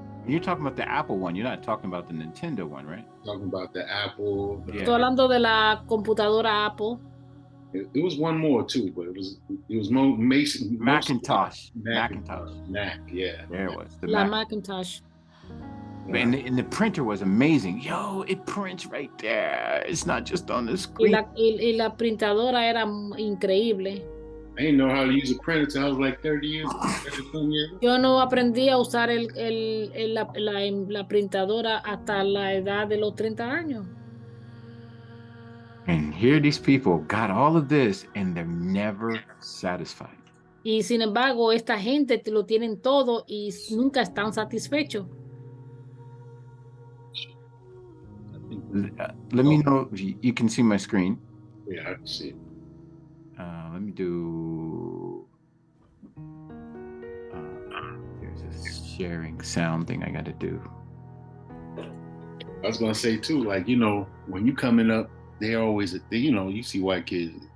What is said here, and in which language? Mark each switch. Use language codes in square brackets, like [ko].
[en] You're talking about the Apple one. You're not talking about the Nintendo one, right? Talking about the Apple. Yeah. [es] Estoy hablando de la computadora Apple. [en] It was one more too, but it was Macintosh. Mac, yeah. There it was. [es] La Macintosh. [en] And the printer was amazing. Yo, it prints right there. It's not just on the screen. [es] Y la printadora era increíble. [en] I didn't know how to use a printer until I was like 30 years old. [es] Yo no aprendí a usar la printadora hasta la edad de los 30 años. [en] And here these people got all of this and they're never satisfied. [es] Y sin embargo, esta gente lo tienen todo y nunca están satisfechos. [en] Let me know if you can see my screen. Yeah, I can see it. Let me do. There's a sharing sound thing I got to do. I was gonna say too, like when you coming up, they're always, you see white kids.